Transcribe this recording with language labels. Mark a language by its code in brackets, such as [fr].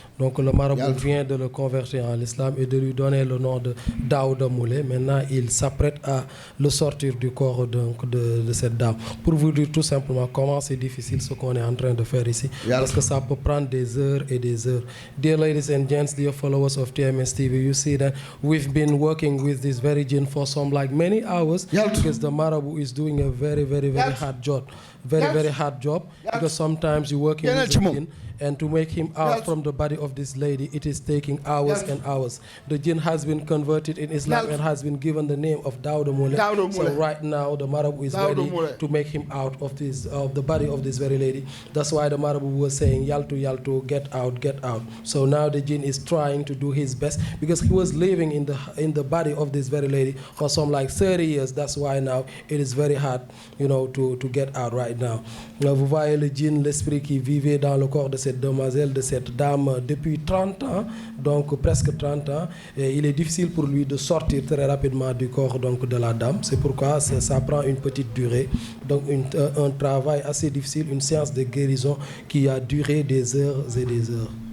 [fr] Donc le marabout vient de le convertir en l'islam et de lui donner le nom de Daouda Moule. Maintenant, il s'apprête à le sortir du corps donc, de cette dame. Pour vous dire tout simplement comment c'est difficile ce qu'on est en train de faire ici. Parce que ça peut prendre des heures et des heures. [en] Dear ladies and gents, dear followers of TMS TV, you see that we've been working with this very jinn for some many hours. Because the marabout is doing a very hard job. Very hard job. Because sometimes you're working with the jinn. And to make him out from the body of this lady, it is taking hours and hours. The jinn has been converted in Islam and has been given the name of Daouda Moule. So right now, the marabout is ready to make him out of the body of this very lady. That's why the marabout was saying, Yaltu, get out. So now the jinn is trying to do his best because he was living in the body of this very lady for some 30 years. That's why now it is very hard, to get out right now. [fr] Vous voyez le djinn, l'esprit qui vivait dans le corps de cette demoiselle, de cette dame depuis 30 ans, donc presque 30 ans. Et il est difficile pour lui de sortir très rapidement du corps donc, de la dame. C'est pourquoi ça prend une petite durée. Donc un travail assez difficile, une séance de guérison qui a duré des heures et des heures.